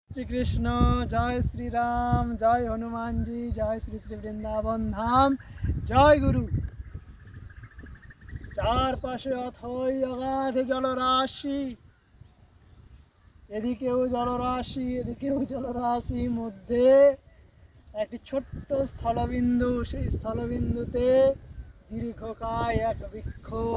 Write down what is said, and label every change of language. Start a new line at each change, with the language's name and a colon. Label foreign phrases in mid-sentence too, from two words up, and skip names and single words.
Hindi: श्री कृष्ण, जय श्री राम, जय हनुमान जी, जय श्री श्री वृंदावन धाम, जय गुरु।
Bangla: চারপাশে অথই অগাধ জলরাশি, এদিকেও জলরাশি এদিকেও জলরাশি, মধ্যে একটি ছোট্ট স্থলবিন্দু, সেই স্থলবিন্দুতে দীর্ঘকায় এক বৃক্ষ